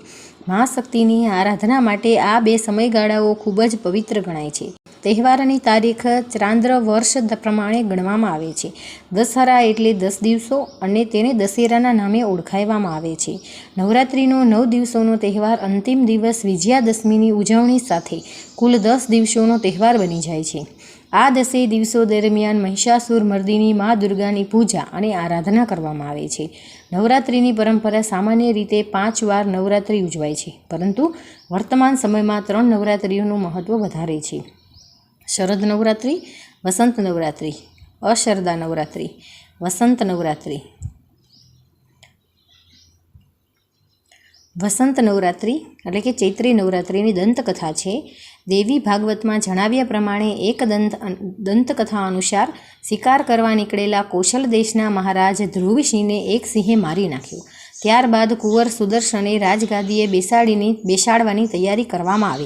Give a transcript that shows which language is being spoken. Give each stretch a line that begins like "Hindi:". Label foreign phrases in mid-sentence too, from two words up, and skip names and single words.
Gujarati: માં શક્તિની આરાધના માટે આ 2 સમયગાળાઓ ખૂબ જ પવિત્ર ગણાય છે। તહેવારની તારીખ ચાંદ્ર વર્ષ પ્રમાણે ગણવામાં આવે છે। દશહરા એટલે 10 દિવસો અને તેને દશેરાના નામે ઓળખાયવામાં આવે છે। નવરાત્રિનો 9 દિવસોનો તહેવાર અંતિમ દિવસ વિજયાદશમીની ઉજવણી સાથે કુલ 10 દિવસોનો તહેવાર બની જાય છે। આ 10 દિવસો દરમિયાન મહિષાસુર મર્દિની માં દુર્ગાની પૂજા અને આરાધના કરવામાં આવે છે। નવરાત્રિની પરંપરા સામાન્ય રીતે 5 વાર નવરાત્રિ ઉજવાય છે, પરંતુ વર્તમાન સમયમાં 3 નવરાત્રિઓનું મહત્વ વધારે છે। શરદ નવરાત્રિ, વસંત નવરાત્રિ, અશરદા નવરાત્રિ, વસંત નવરાત્રિ। વસંત નવરાત્રિ એટલે કે ચૈત્રી નવરાત્રિની દંતકથા છે. દેવી ભાગવતમાં જણાવ્યા પ્રમાણે એક દંતકથા અનુસાર શિકાર કરવા નીકળેલા કૌશલ દેશના મહારાજ ધ્રુવસિંહને એક સિંહે મારી નાખ્યો. ત્યારબાદ કુંવર સુદર્શને રાજગાદીએ બેસાડવાની તૈયારી કરવામાં આવી.